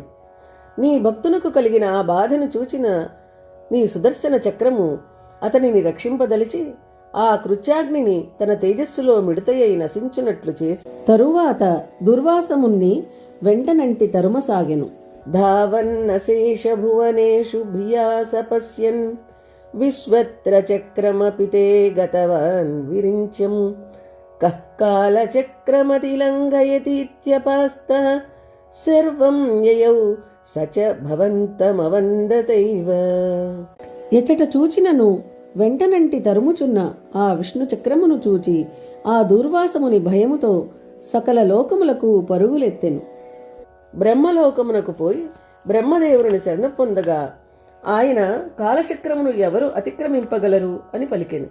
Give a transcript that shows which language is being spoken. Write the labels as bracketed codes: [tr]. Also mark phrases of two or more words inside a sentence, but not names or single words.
[te] నీ భక్తునకు కలిగిన ఆ బాధను చూచిన నీ సుదర్శన చక్రము అతనిని రక్షింపదలిచి ఆ కృత్యాగ్నిని తన తేజస్సులో మిడతయ్యి నశించునట్లు చేసి తరువాత దుర్వాసముని వెంటనంటి తరుమసాగెను. [sa] धावन्नशेषभुवनेषु भियासपश्यन् विश्वत्र चक्रमपि ते गतवान् विरिञ्च्यं कः कालचक्रमतिलङ्घयतीत्यपास्तः सर्वं ययौ स च భవంతమవందతైవ. [te] ఎచట చూచినను వెంటనంటి తరుముచున్న ఆ విష్ణు చక్రమును చూచి ఆ దూర్వాసముని భయముతో సకల లోకములకు పరుగులెత్తెను. బ్రహ్మలోకమునకు పోయి బ్రహ్మదేవుని శరణ పొందగా ఆయన కాలచక్రమును ఎవరు అతిక్రమింపగలరు అని పలికెను.